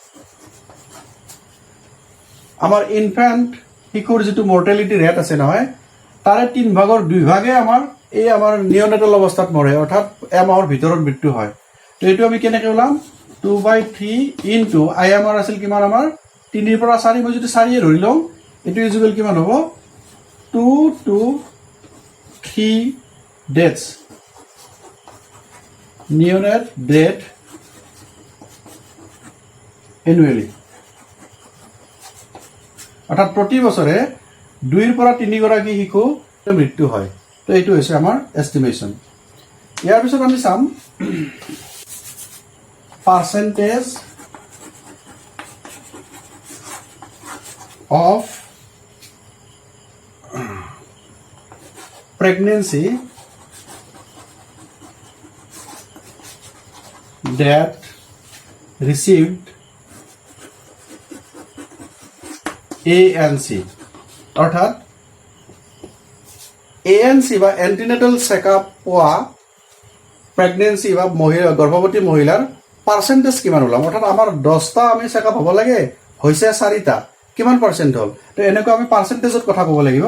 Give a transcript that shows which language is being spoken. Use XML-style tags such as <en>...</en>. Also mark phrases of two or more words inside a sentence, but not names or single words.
<as>আমাৰ ইনফেণ্ট শিশুৰ যিটো</as> <en>mortality rate</en> <as>আছে নহয় তাৰে 3/2 আমাৰ এই আমাৰ নিয়নেটাল অৱস্থাত মৰে, অৰ্থাৎ এমাহৰ ভিতৰত মৃত্যু হয়। তো এইটো আমি কেনেকৈ ওলাম 2/3 ইনটু IMR আছিল কিমান আমাৰ 3 পৰা 4, মই যদি 4 ধৰি লওঁ এইটো ইজুৱেল কিমান হ'ব</as> <en>2 to 3 deaths neonate death annually,</en> <as>অৰ্থাৎ প্ৰতি বছৰে 2 পৰা 3 গৰাকী শিশু মৃত্যু হয়। তো এইটো হৈছে আমাৰ এষ্টিমেশ্যন। ইয়াৰ পিছত আমি চাম</as> <en>percentage of pregnancy that received</en> <as>ANC, অর্থাৎ ANC বা</as> <en>antenatal checkup</en> <as>পোৱা প্ৰেগনেন্সি বা গৰ্ভৱতী মহিলাৰ পাৰ্চেণ্টেজ কিমান ওলাম, অৰ্থাৎ আমাৰ 10টা আমি চেকআপ হ'ব লাগে, হৈছে 4টা, কিমান পাৰ্চেণ্ট হ'ল। তো এনেকুৱা আমি পাৰ্চেণ্টেজত কথা ক'ব লাগিব।</as>